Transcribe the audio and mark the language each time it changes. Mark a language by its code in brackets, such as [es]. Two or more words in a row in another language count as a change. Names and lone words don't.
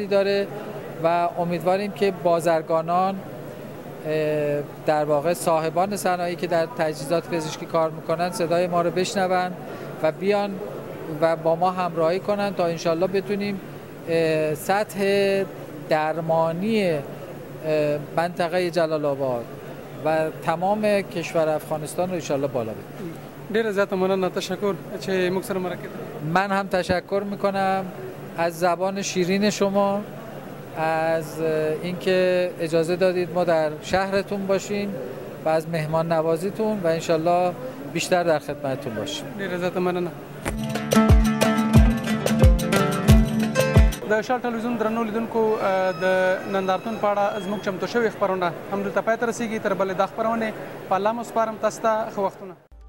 [fa] داره و امیدواریم که بازرگانان، در واقع صاحبان صنایعی که در تجهیزات پزشکی کار میکنن صدای ما رو بشنون و بیان و با ما همراهی کنن تا انشالله بتونیم سطح درمانی منطقه جلال آباد و تمام کشور افغانستان رو انشالله بالا ببریم. [ps] ډیره زیاته مننه، تشکر چې موږ سره مرکه. [fa] من هم تشکر میکنم از زبان شیرین شما، از اینکه اجازه دادید ما در شهرتون باشیم و از مهمان نوازیتون و انشالله بیشتر در خدمتتون باشیم. [ps] ډیره زیاته مننه. د شال ټلویزیون درنو لیدونکو د نندارتون په اړه زموږ چمتو شوې خپرونه همدلته پای ته رسیږي. تر بلې دا خپرونې په الله مو سپارم تاسو ته ښه وختونه.